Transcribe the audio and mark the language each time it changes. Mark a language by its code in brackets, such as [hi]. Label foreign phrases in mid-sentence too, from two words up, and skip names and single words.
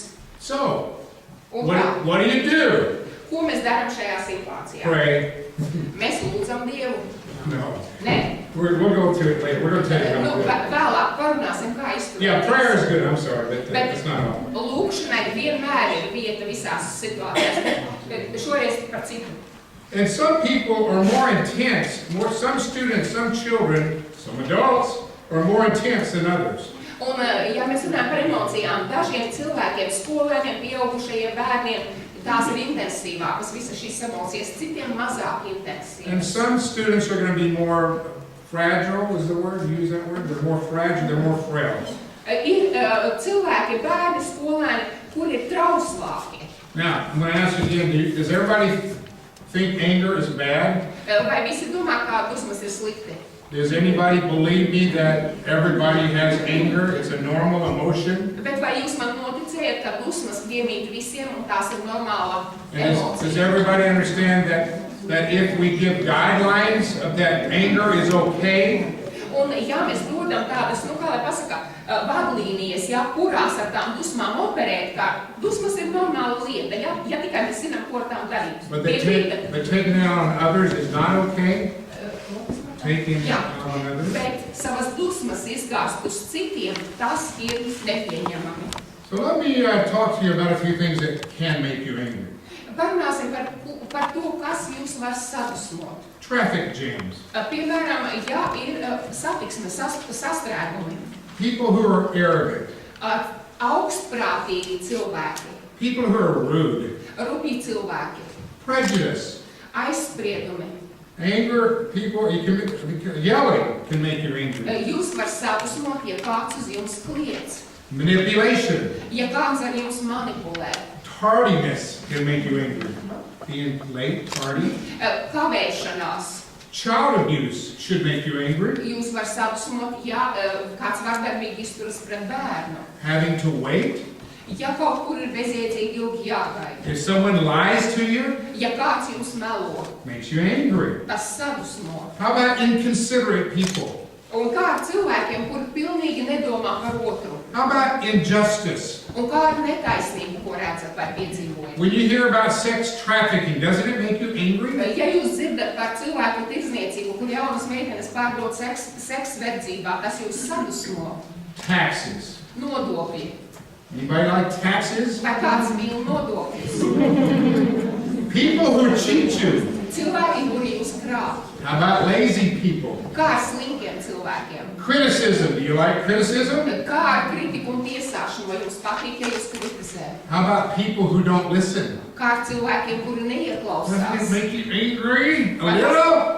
[en] So, [lv] Un kā? [en] what do you do? [lv] Ko mēs darām šajā situācijā? [en] Pray. [lv] Mēs lūdzam Dievu. [en] No. [lv] Nē. [en] We'll go to it later. We're going to tell you how [lv] Nu, [en] to do it. [lv] vēlāk parunāsim, kā izturēties. [en] Yeah, prayer is good. I'm sorry, but [lv] Bet [en] that's not all. [lv] lūkšanai vienmēr ir vieta visās situācijās. Bet šoreiz par citu. [en] And some people are more intense. Some students, some children, some adults are more intense than others. [lv] Un, ja mēs runājam par emocijām, dažiem cilvēkiem, skolēniem, pieaugušajiem bērniem, tās ir intensīvākas, visas šīs emocijas, citiem mazāk [en] And [lv] intensīvas. [en] some students are going to be more fragile, is the word? Use that word? They're more fragile, they're more frail. [lv] Ir cilvēki, bērni, skolēni, kuri ir trauslāki. [en] Now, I'm going to ask you again, does everybody think anger is bad? [lv] Vai visi domā, kā dusmas ir slikti? [en] Does anybody believe me that everybody has anger? It's a normal emotion? [lv] Bet vai jūs man noticējat, ka dusmas piemīt visiem un tās ir normāla [en] And does [lv] emocija? [en] everybody understand that if we give guidelines of that anger is okay, [lv] Un ja mēs dodam tādas, nu kā lai pasaka, vadlīnijas, ja, kurās ar tām dusmām operēt, kā dusmas ir normāla lieta, ja tikai mēs zinām, ko ar tām darīt. [en] but taking it out on others is not okay? Taking it [lv] Jā, [en] out on others? [lv] bet savas dusmas izgāzt uz citiem, tas ir nepieņemami. [en] So let me talk to you about a few things that can make you angry. [lv] Parunāsim par to, kas jūs var sadusmot. [en] Traffic jams. [lv] Piemēram, ja ir satiksme sastrēgumi, [en] People who are arrogant. [lv] augstprātīgi cilvēki, [en] People who are rude. [lv] rupji cilvēki, [en] Prejudice. [lv] aizspriedumi. [en] Anger, people, yelling can make you angry. [lv] Jūs var sadusmot, ja kāds uz jums kliedz, [en] Manipulation. [lv] ja kāds ar jums manipulē, [en] Tardiness can make you angry. Being late, tardy. [lv] kavēšanās. [en] Child abuse should make you angry. [lv] Jūs var sadusmot, ja kāds vardarbīgi izturas pret bērnu, [en] Having to wait. [lv] ja kaut kur ir bezjēdzīgi ilgi jāgaida, [en] If someone lies to you, [lv] ja kāds jums melo, [en] makes you angry. [lv] tas sadusmo. [en] How about inconsiderate people? [lv] Un kā ar cilvēkiem, kuri pilnīgi nedomā par otru, [en] How about injustice? [lv] un kā ar netaisnību, ko redzat vai piedzīvojat. [en] When you hear about sex trafficking, doesn't it make you angry? [lv] Ja jūs dzirdat par cilvēku tirdzniecību, kur jaunas meitenes pārdod seksu verdzībā, tas jūs sadusmo. [en] Taxes. [lv] Nodokļi. [en] Anybody like taxes? [lv] Vai kāds mīl nodokļus? [en] People who cheat you. [lv] Cilvēki, kuri jūs krāp. [en] How about lazy people? [lv] Kā ar slinkiem cilvēkiem? [en] Criticism. Do you like criticism? [lv] Kā ar kritiku un tiesāšanu, vai jums patīk, ja jūs kritizē? [en] How about people who don't listen? [lv] Kā ar cilvēkiem, kuri [en] Doesn't it [lv] neieklausās? [en] make you angry? A little?